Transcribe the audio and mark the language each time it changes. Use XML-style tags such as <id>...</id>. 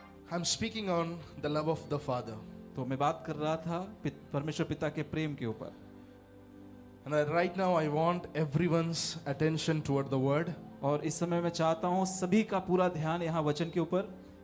<en>I'm speaking on the love of the Father.</en> <hi>तो मैं बात कर रहा था परमेश्वर पिता के प्रेम के ऊपर।</hi> <en>And right now I want everyone's attention toward the word.</en> <hi>और इस समय मैं चाहता हूँ सभी का पूरा ध्यान यहाँ वचन के ऊपर,</hi>